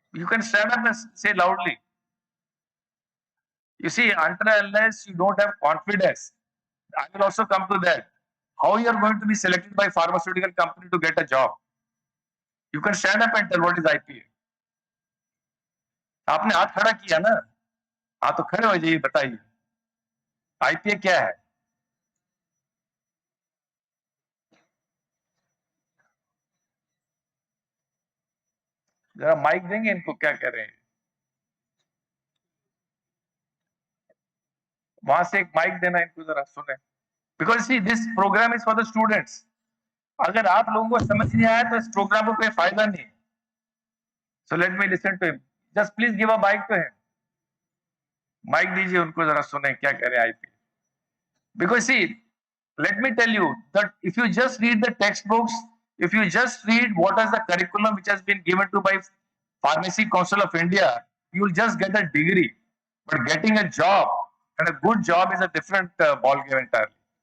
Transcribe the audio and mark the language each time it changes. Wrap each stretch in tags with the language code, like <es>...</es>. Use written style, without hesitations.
<en>You can stand up and say loudly. You see, until unless you don't have confidence, I will also come to that. How you are going to be selected by pharmaceutical company to get a job? You can stand up and tell what is IPA.</en> <hi>आपने हाथ खड़ा किया ना, हाँ तो खड़े हो जाइए, बताइए आईपीए क्या है? जरा माइक देंगे इनको, क्या कह रहे हैं? वहां से एक माइक देना इनको, जरा सुने.</hi> <en>Because see this programme is for the students.</en> <hi>अगर आप लोगों को समझ नहीं आया तो इस प्रोग्राम को कोई फायदा नहीं.</hi> <en>So let me listen to him. Just please give a mic to him.</en> <hi>Mic दीजिए उनको, जरा सुने क्या कह रहे हैं IP.</hi> <en>Because see, let me tell you that if you just read the textbooks, if you just read what is the curriculum which has been given to by Pharmacy Council of India, you will just get a degree. But getting a job, and a good job, is a different ball game entirely.</en>